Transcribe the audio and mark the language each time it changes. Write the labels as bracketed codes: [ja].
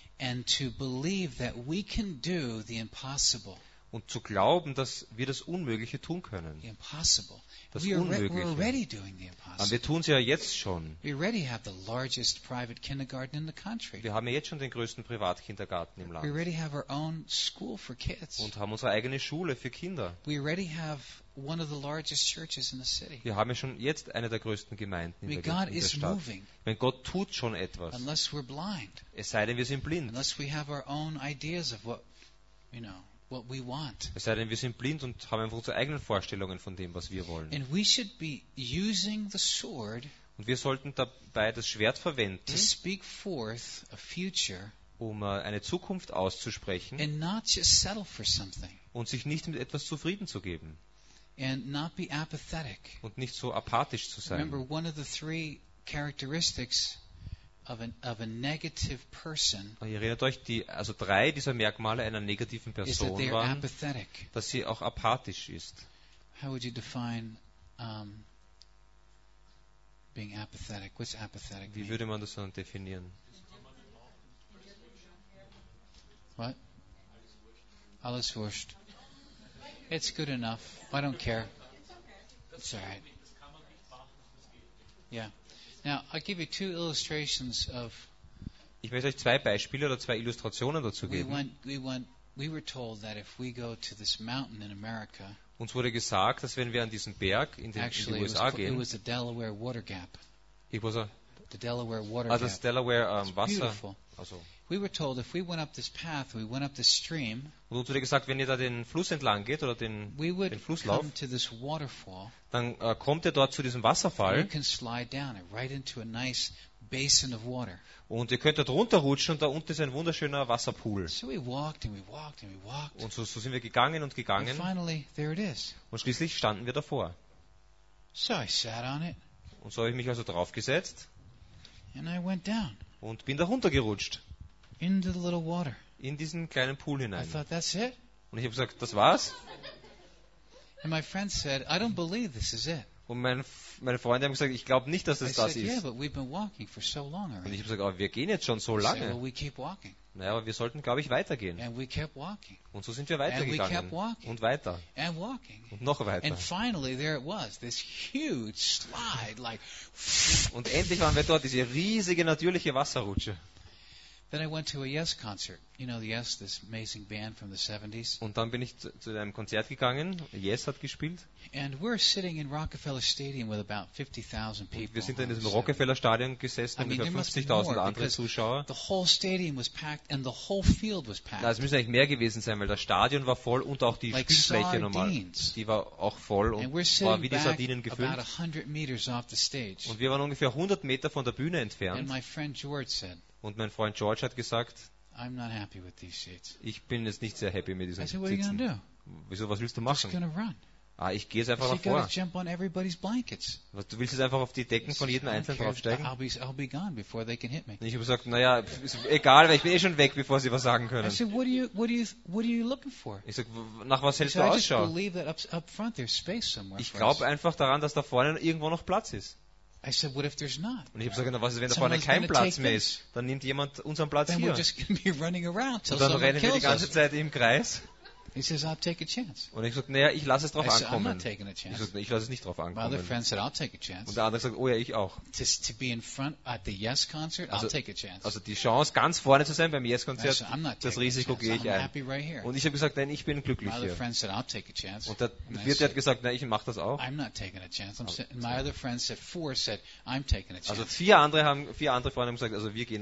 [en] And to believe that we can do the impossible. [de] Und zu glauben, dass wir das Unmögliche tun können. [en] The impossible. [de] Das Unmögliche. [en] We're already doing the impossible. [de] Wir tun es ja jetzt schon. [en] We already have the largest private kindergarten in the country. [de] Wir haben ja jetzt schon den größten Privatkindergarten im Land. [en] We already have our own school for kids. [de] Und haben unsere eigene Schule für Kinder. [en] We already have one of the largest churches in the city. [de] Wir haben ja schon jetzt eine der größten Gemeinden in der Stadt. [en] Moving, [de] wenn Gott tut schon etwas. [en] Unless we're blind. [de] Es sei denn, wir sind blind. [en] Unless we have our own ideas of what, you know. What we want. [de] Es sei denn, wir sind blind und haben einfach unsere eigenen Vorstellungen von dem, was wir wollen. [en] And we should be using the sword. [de] Und wir sollten dabei das Schwert verwenden. [en] To speak forth a future. [de] Um eine Zukunft auszusprechen. [en] And not just settle for something. [de] Und sich nicht mit etwas zufrieden zu geben. [en] And not be apathetic. [de] Und nicht so apathisch zu sein. [en] Remember, one of the three characteristics. Of a negative person. [de] Erinnert euch, also drei dieser Merkmale einer negativen Person waren, dass sie auch apathisch ist. [en] How would you define being apathetic? What's apathetic? [de] Wie würde man das dann definieren? [en] What? [de] Alles wurscht. [en] It's good enough. I don't care. It's all right. Yeah. Now, I'll give you two illustrations of. [de] Ich möchte euch zwei Beispiele oder zwei Illustrationen dazu geben. [en] We were told that if we go to this mountain in America. [de] Uns wurde gesagt, dass wenn wir an diesen Berg in die USA gehen. [en] It was the Delaware Water Gap. The Delaware Water Gap. [de] Das Delaware Wasser. Also. [en] We were told if we went up this path, we went up this stream. [de] Und uns wurde gesagt, wenn ihr da den Fluss entlang geht oder den Flusslauf, [en] come to this waterfall, [de] dann kommt ihr dort zu diesem Wasserfall. [en] You can slide down right into a nice basin of water. [de] Und ihr könnt dort runterrutschen und da unten ist ein wunderschöner Wasserpool. [en] So we walked and we walked and we walked. [de] Und so sind wir gegangen und gegangen. [en] And finally, there it is. [de] Und schließlich standen wir davor. [en] So I sat on it. [de] Und so habe ich mich also draufgesetzt. [en] And I went down. [de] Und bin da runtergerutscht. [en] Into the little water. [de] In diesen kleinen Pool hinein. [en] I thought, that's it. [de] Und ich habe gesagt, das war's. [en] And my friend said, I don't believe this is it. [de] Und meine Freunde haben gesagt, ich glaube nicht, dass das ist. [en] Yeah, but we've been walking for so long already. [de] Und ich habe gesagt, aber wir gehen jetzt schon so lange. [en] Said, well, we keep walking. [de] Naja, aber wir sollten, glaube ich, weitergehen. [en] And we kept walking. [de] Und so sind wir weitergegangen. [en] And we kept walking. [de] Und weiter. [en] And walking. [de] Und noch weiter. [en] And finally there it was, this huge slide, like. [de] Und endlich waren wir dort, diese riesige natürliche Wasserrutsche. [en] Then I went to a Yes concert. You know the Yes, this amazing band from the 70s. [de] Und dann bin ich zu einem Konzert gegangen. Yes hat gespielt. [en] And we're sitting in Rockefeller Stadium with about 50,000 people. [de] Und wir sind in diesem Rockefeller Stadion gesessen mit 50,000 anderen Zuschauern. [en] The whole stadium was packed and the whole field was packed. [de] Das müsste eigentlich mehr gewesen sein, weil das Stadion war voll und auch die Spielfläche normal. Die war auch voll und war wie die Sardinen gefüllt. [en] About 100 meters off the stage. [de] Und wir waren ungefähr 100 Meter von der Bühne entfernt. [en] And my friend George said, [de] und mein Freund George hat gesagt, [en] I'm not happy with these seats. [de] Ich bin jetzt nicht sehr happy mit diesen Sitzen. [en] I said, what are you gonna [de] do? Wieso, was willst du machen? [en] Just gonna run. [de] Ah, ich gehe jetzt einfach nach vorne. [en] Jump on everybody's blankets. [de] Was, du willst jetzt einfach auf die Decken von jedem Einzelnen draufsteigen? [en] I'll be gone before they can hit me. [de] Und ich habe gesagt, naja, egal, weil ich bin eh schon weg, bevor sie was sagen können. [en] I said, what are you looking for? [de] Ich sage, nach was hältst du Ausschau? [en] I just believe that up front there's space somewhere. [de] Ich glaube einfach daran, dass da vorne irgendwo noch Platz ist. [en] I said, what if there's not? [de] Und ich habe gesagt, was ist, wenn da vorne kein Platz mehr ist? Dann nimmt jemand unseren Platz [en] then [de] hier. [en] We're just gonna be running around till [de] und dann rennen wir die ganze [en] us. [de] Zeit im Kreis. [en] He says, I'll take a chance. [de] Und ich habe gesagt, naja, ich lasse es drauf [en] I [de] ankommen. [en] Said, I'm not taking a chance. [de] Ich habe gesagt, ich lasse es nicht drauf ankommen. [en] My other friend said, I'll take a chance. [de] Und der andere sagt, oh ja, ich auch. [en] To be in front at the Yes concert, also, I'll take a chance. [de] Also die Chance, ganz vorne zu sein beim Yes-Konzert, das Risiko gehe ich ein. [en] Right. [de] Und ich habe gesagt, nein, ich bin glücklich [en] my [de] hier. [en] Said, I'll take a chance. [de] Und der Wirt hat gesagt, nein, ich mache das auch. [en] I'm not taking a chance. My other friend said, four said, I'm taking a chance. [de] Also vier andere Freunde haben gesagt, also wir gehen